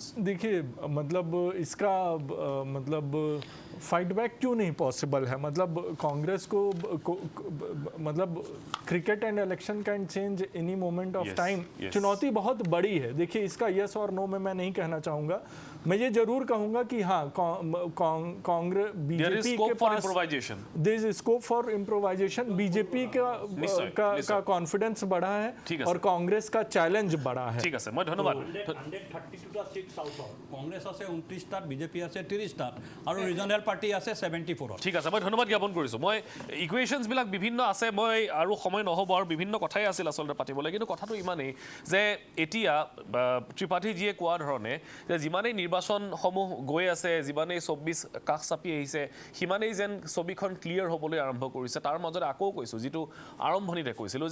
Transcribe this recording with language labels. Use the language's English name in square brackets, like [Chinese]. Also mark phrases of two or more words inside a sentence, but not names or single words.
[Hindi] देखिए मतलब इसका मतलब [English] fight back [Hindi] क्यों नहीं पॉसिबल है मतलब कांग्रेस को मतलब [English] cricket and election can change any moment of time [Hindi] चुनौती बहुत बड़ी है देखिए इसका यस और नो में मैं नहीं कहना चाहूँगा मैं ये जरूर कहूँगा कि हाँ कांग्रेस बीजेपी के पास [English] there is scope for improvisation [Hindi] बीजेपी का कॉन्फिडेंस बढ़ा है और कांग्रेस का चैलेंज बढ़ा है [Assamese] ঠিক আছে মই ধন্যবাদ 132টা সিট সাউথৰ কংগ্ৰেছ আছে 29টাত বিজেপি আছে 30টাত আৰু [English] regional party [Assamese] আছে 74ত ঠিক আছে মই ধন্যবাদ জ্ঞাপন কৰিছোঁ মই ইকুৱেশ্যনছ বিলাক বিভিন্ন আছে মই আৰু সময় নহ'ব আৰু বিভিন্ন কথাই আছিল আচলতে পাতিবলৈ কিন্তু কথাটো ইমানেই যে এতিয়া ত্ৰিপাঠীজীয়ে কোৱা ধৰণে যে যিমানেই নিৰ্বাচনসমূহ গৈ আছে যিমানেই 24 কাষ চাপি আহিছে সিমানেই যেন ছবিখন ক্লিয়াৰ হ'বলৈ আৰম্ভ কৰিছে তাৰ মাজতে আকৌ কৈছোঁ যিটো আৰম্ভণিতে কৈছিলোঁ